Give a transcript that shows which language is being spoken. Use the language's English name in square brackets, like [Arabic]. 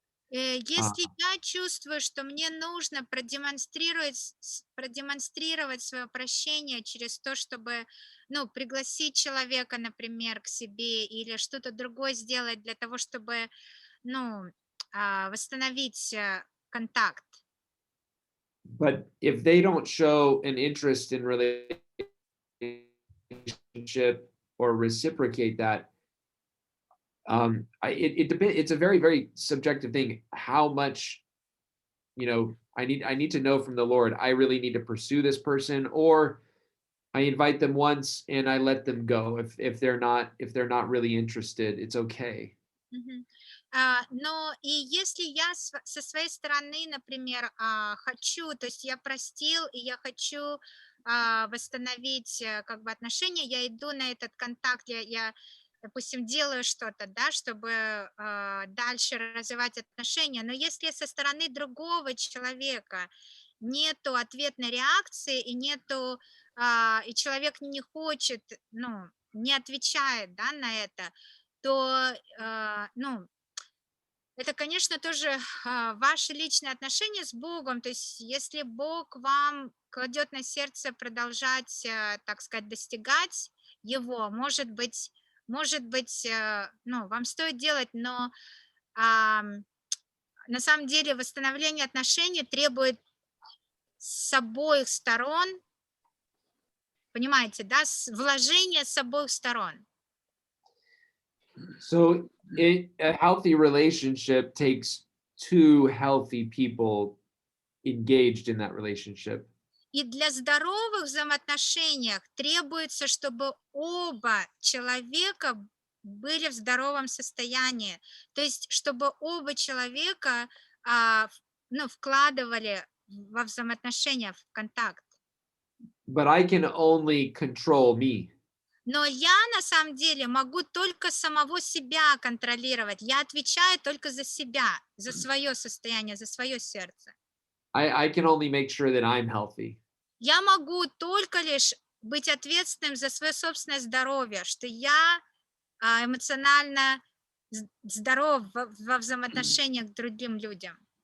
[Russian] Если я чувствую, что мне нужно продемонстрировать свое прощение через то, чтобы, пригласить человека, например, к себе, или что-то другое сделать для того, чтобы, восстановить контакт. [English] But if they don't show an interest in relationship or reciprocate that, it depends. It's a very, very subjective thing. How much, I need to know from the Lord, I really need to pursue this person, or I invite them once and I let them go. If they're not really interested, it's okay. Мгм. [Russian] Но и если я со своей стороны, например, хочу, то есть я простил, и я хочу восстановить как бы отношения, я иду на этот контакт, я, допустим, делаю что-то, да, чтобы дальше развивать отношения. Но если со стороны другого человека нету ответной реакции и нету, и человек не хочет, ну, не отвечает, да, на это, то, ну, это, конечно, тоже ваши личные отношения с Богом. То есть, если Бог вам кладет на сердце продолжать, так сказать, достигать Его, может быть, ну, вам стоит делать, но на самом деле восстановление отношений требует с обоих сторон, понимаете, да, вложение с обоих сторон. [English] So a healthy relationship takes two healthy people engaged in that relationship. [Russian] И для здоровых взаимоотношений требуется, чтобы оба человека были в здоровом состоянии. То есть, чтобы оба человека ну, вкладывали во взаимоотношения, в контакт. [English] But I can only control me. [Russian] Но я на самом деле могу только самого себя контролировать. Я отвечаю только за себя, за свое состояние, за свое сердце. [English] I can only make sure that I'm healthy. [Russian] Я могу только лишь быть ответственным за свое собственное здоровье, что я эмоционально здоров во взаимоотношениях к другим людям.